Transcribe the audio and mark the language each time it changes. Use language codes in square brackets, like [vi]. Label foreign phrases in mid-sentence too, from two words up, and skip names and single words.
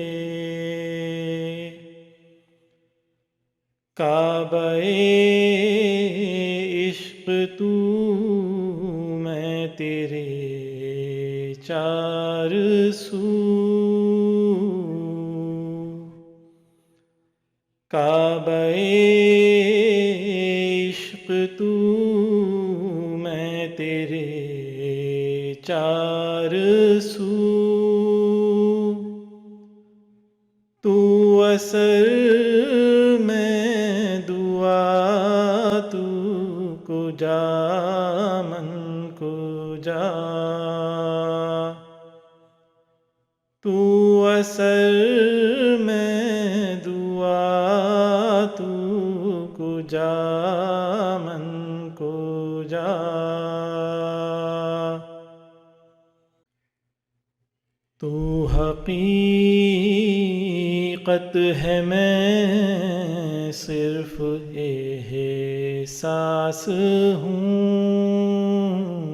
[ur] کعبہ عشق تو میں تیرے چار سو، کعبہ عشق تو میں تیرے چار سو، تو اثر میں دعا، [fa] تو کجا من کجا، [ur] تو اثر میں دعا، [fa] تو کجا من کجا، [ur] تو حقیقت ہے میں صرف احساس ہوں،